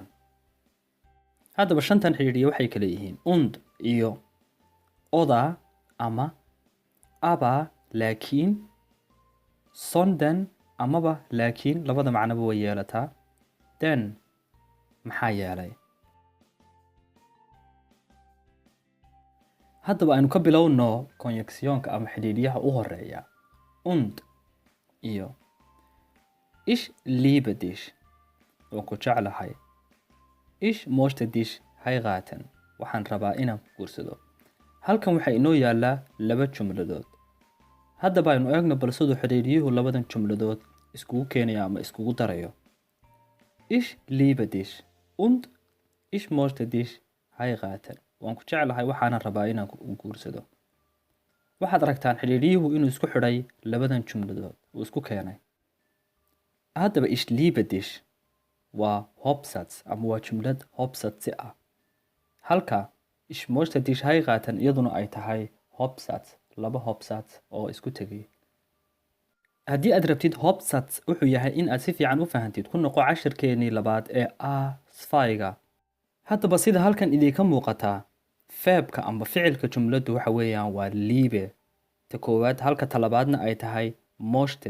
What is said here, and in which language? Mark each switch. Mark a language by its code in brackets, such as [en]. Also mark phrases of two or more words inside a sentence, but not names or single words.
[so] Haddaba shantan xidhiidhiye waxay kala yihiin und iyo oda ama aba laakiin sondern amaba laakiin labada macnoba way yeelataa. Den maxaa yeelay? Haddaba aynu ka bilowno konjunksionka ama xidhiidhiyaha u horeeya und iyo [de] ich liebe dich [so] waan ku jeclahay. [de] Ich möchte dich heiraten [so] waxaan rabaa inaan ku guursado. Halkan waxaa inoo yaala laba jumladood. Haddaba aynu eegno bal siduu xidhiidhiyuhu labadan jumladood iskugu keenayo ama iskugu darayo. [de] Ich liebe dich und ich möchte dich heiraten [so] waan ku jeclahay waxaan rabaa inaan ku guursado. Waxaad aragtaan xidhiidhiyuhu inuu isku xidhay labadan jumladood uu isku keenay. Haddaba [de] ich liebe dich [so] waa Hauptsatz ama waa jumlad Hauptsätze ah. Halka [de] ich möchte dich heiraten [so] iyaduna ay tahay Hauptsatz, laba Hauptsatz oo isku tegay. Haddii aad rabtid Hauptsatz wuxuu yahay in aad si fiican u fahantid ku noqo cashirkeenii labaad ee A2ga. Haddaba sida halkan idinka muuqataa feebka amba ficilka jumladdu waxa weeyaan waa liebe ta koowaad halka talabaadna ay tahay möchte.